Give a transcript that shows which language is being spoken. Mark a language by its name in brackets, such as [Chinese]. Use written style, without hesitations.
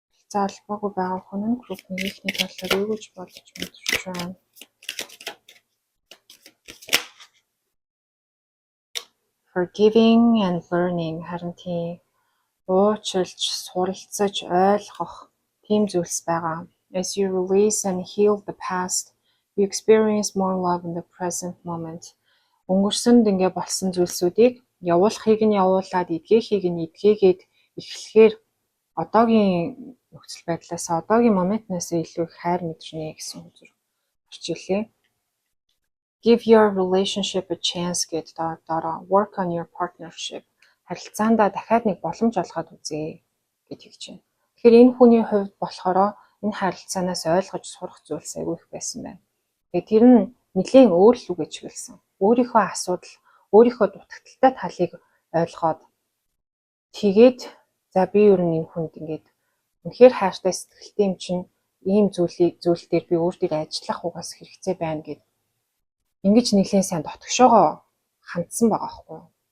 [Mongolian] За албагүй байгаа хүн нь group нэгний талаар юу гэж бодож мэдэрч байна. [English] Forgiving and learning [Mongolian] харин тийм уучлж, суралцаж, ойлгох тийм зүйлс байгаа. [English] As you release and heal the past, you experience more love in the present moment. [Mongolian] Өнгөрсөнд ингээ болсон зүйлсүүдийг явуулахыг нь явуулаад, эдгэхийг нь эдгээгээд эхлэхээр одоогийн нөхцөл байдлаас, одоогийн моментнаас илүү их хайр мэдрэнэ гэсэн үзэр гарч ирлээ. [English] Give your relationship a chance [Mongolian] гэдэг дараа [English] work on your partnership. [Mongolian] Харилцаандаа дахиад нэг боломж олгоод үзье гэж хэлж байна. Тэгэхээр энэ хүний хувьд болохоор энэ харилцаанаас ойлгож сурах зүйлс айгүй их байсан байна. Тэгээ тэр нь нэлээд өөр л үг гэж хэлсэн. Өөрийнхөө асуудал, өөрийнхөө дутагдaltaй талыг ойлгоод тэгээд за би ер нь энэ хүнд ингээд үнэхээр хайртай сэтгэлтэй юм чинь ийм зүйл дээр би өөр дээр ажиллах угаас хэрэгцээ байна гэд ингэж нэлээд сайн дотгошоогоо хандсан байгаа байхгүй юу?